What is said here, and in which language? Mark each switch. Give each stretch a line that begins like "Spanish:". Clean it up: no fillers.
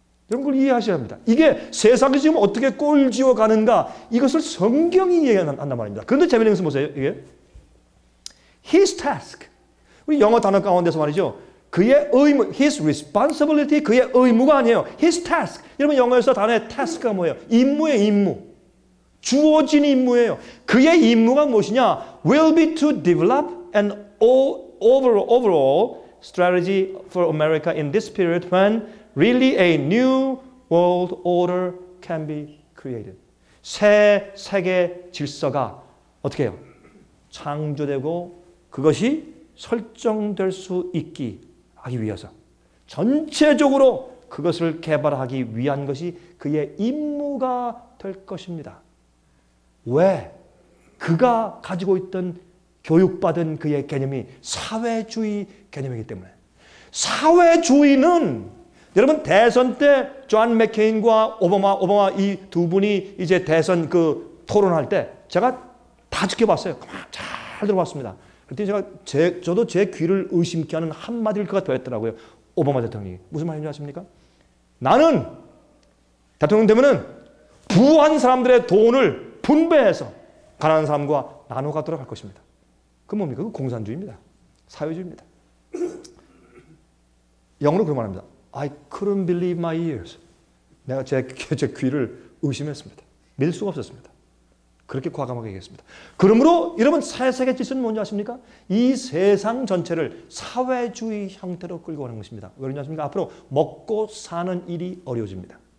Korean: 여러분 그걸 이해하셔야 합니다. 이게 세상이 지금 어떻게 꼴지어 가는가 이것을 성경이 이해한단 말입니다. 그런데 재미있는 것은 보세요.
English: 이게 His task.
Korean: 우리 영어 단어 가운데서 말이죠. 그의 의무, His responsibility, 그의 의무가 아니에요.
English: His task.
Korean: 여러분 영어에서 단어의 task가 뭐예요? 임무예요, 임무. 주어진 임무예요. 그의 임무가 무엇이냐?
English: Will be to develop an overall strategy for America in this period when really a new world order can be created.
Korean: 새 세계 질서가 어떻게 해요? 창조되고 그것이 설정될 수 있기 하기 위해서 전체적으로 그것을 개발하기 위한 것이 그의 임무가 될 것입니다. 왜? 그가 가지고 있던 교육받은 그의 개념이 사회주의 개념이기 때문에. 사회주의는 여러분 대선 때 존 맥케인과 오바마 이 두 분이 이제 대선 그 토론할 때 제가 다 지켜봤어요. 잘 들어봤습니다. 그랬더니 저도 제 귀를 의심케 하는 한마디를 그가 더했더라고요. 오바마 대통령이. 무슨 말인지 아십니까? 나는 대통령 되면은 부한 사람들의 돈을 분배해서 가난한 사람과 나눠 가도록 할 것입니다. 그 뭡니까? 그 공산주의입니다. 사회주의입니다. 영어로 그런 말합니다.
English: I couldn't believe my ears.
Korean: 내가 제 귀를 의심했습니다. 믿을 수가 없었습니다. 그렇게 과감하게 얘기했습니다. 그러므로 여러분 새세계 질서는 뭔지 아십니까? 이 세상 전체를 사회주의 형태로 끌고 가는 것입니다. 왜 그러냐 하십니까? 앞으로 먹고 사는 일이 어려워집니다.